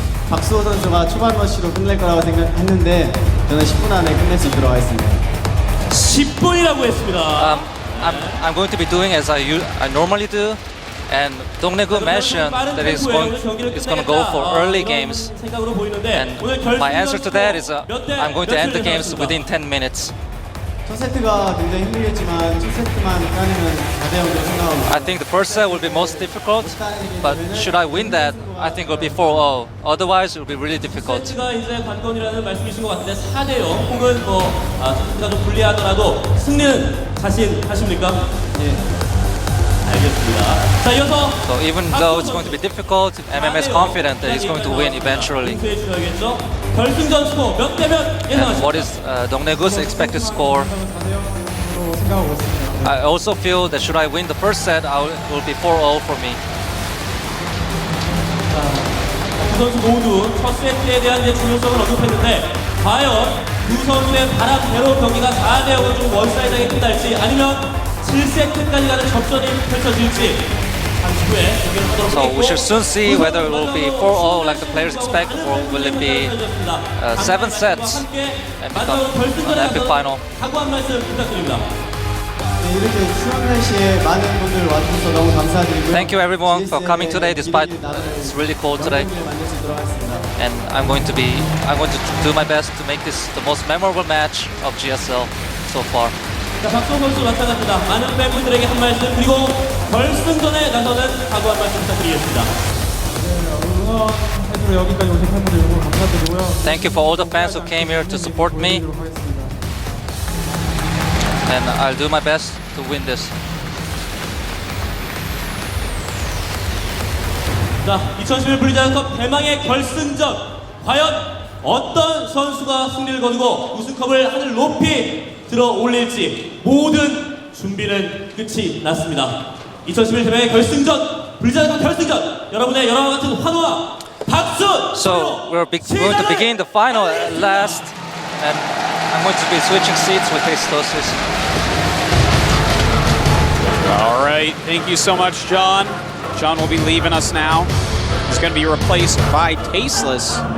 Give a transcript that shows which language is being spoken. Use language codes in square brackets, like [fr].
[ko] 박수호 선수가 초반 러쉬로 끝낼 거라고 생각했는데 저는 10분 안에 끝낼 수 있도록 하겠습니다. 10분이라고 했습니다. [en] I'm going to be doing as I normally do, And DongRaeGu mentioned that he's going to go for early games. And my answer to that is I'm going to end the games within 10 minutes. [ko] 첫 세트가 굉장히 힘들겠지만 첫 세트만 따내면 4대0로 생각하고 [en] I think the first set will be most difficult, but should I win that, I think it will be 4-0. Otherwise, it will be really difficult. [ko] 가 이제 관건이라는 말씀이신 것 같은데 4대0 혹은 뭐 세트가 좀 불리하더라도 승리는 자신하십니까? 예. 알겠습니다. 자, 이어서 [en] So even though it's going to be difficult, MM is confident that he's going to win eventually. [ko] 결승전 스코어 몇 대 몇 [en] And [ko] 예상하십니까? [en] what is DongRaeGu's expected score? I also feel that should I win the first set, it will be 4-0 for me. [ko] 두 선수 모두 첫 세트에 대한 이제 중요성을 언급했는데 과연 두 선수의 바람대로 경기가 4대0으로 좀 원사이드하게 끝날지 아니면 7세트까지 가는 접전이 펼쳐질지 잠시 후에 경기를 하도록 [en] So we should soon see whether it will be 4-0 like the players expect, or will it be 7 sets and become an epic final. [ko] 각오 한 말씀 부탁드립니다. 이렇게 추운 날씨에 많은 분들 와주셔서 너무 감사드리고요. [en] Thank you everyone for coming today despite it's really cold today. And I'm going to do my best to make this the most memorable match of GSL so far. [ko] 자, 박수호 선수 마찬가지입니다. 많은 팬분들에게 한 말씀 그리고 결승전에 나서는 각오 한 말씀 부탁드리겠습니다. 여기까지 오신 팬분들 너무 감사드리고요. [en] Thank you for all the fans who came here to support me. And I'll do my best to win this. [ko] 자, 2011 블리자드컵 대망의 결승전 과연 어떤 선수가 승리를 거두고 우승컵을 하늘 높이 들어 올릴지 모든 준비는 끝이 났습니다. 2011 대망의 결승전 블리자드컵 결승전 여러분의 여러분과 같은 환호와 박수! [en] So we're going to begin the final at last, and I'm going to be switching seats with Tastosis. All right, thank you so much, John. John will be leaving us now. He's going to be replaced by Tasteless.